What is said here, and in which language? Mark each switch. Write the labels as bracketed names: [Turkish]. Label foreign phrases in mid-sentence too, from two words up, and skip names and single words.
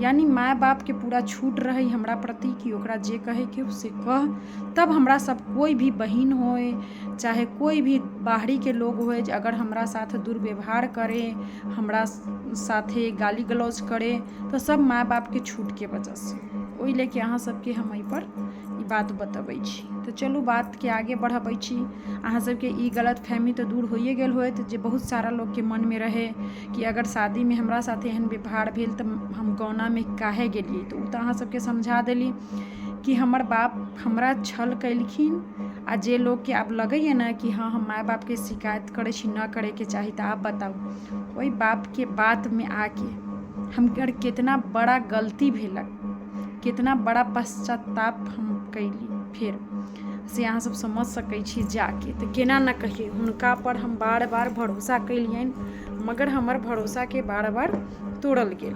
[Maithili] यानी माय बाप के पूरा छूट रही हमरा प्रति कि ओकरा जे कहे के से कह। तब हमरा सब कोई भी बहन होए चाहे कोई भी बाहरी के लोग होए अगर हमरा साथ दुर्व्यवहार करे, हमरा साथे गाली गलौज करे तो सब माय बाप के छूट के वजह से। ओहि लेके अहाँ सबके हम एहि पर ई बात बतबै छी। तो चलू बात के आगे बढ़बै छी। अहाँ सबके ई गलत फहमी तो दूर होइए गेल होत जे बहुत सारा लोग के मन में रहे कि अगर शादी में हमरा साथे एहन व्यवहार भेल तो हम गौना में काहे गेलिए। तो उ तो अहाँ सबके समझा देली कि हमर बाप हमरा छल कैलखिन। आ जे लोग के आब लगैए ना कि हाँ हम माय बाप के शिकायत करे छी, न करे के चाही, तो आप बताऊ वही बाप के बात में आके हमर कितना बड़ा गलती भेलक, कितना बड़ा पश्चाताप हम कैली फिर से अहाँ सब समझ सकै छी जाके। तो केना न कहिए हुनका पर हम बार बार भरोसा कैलियन मगर हमर भरोसा के बार बार तोड़ल गेल।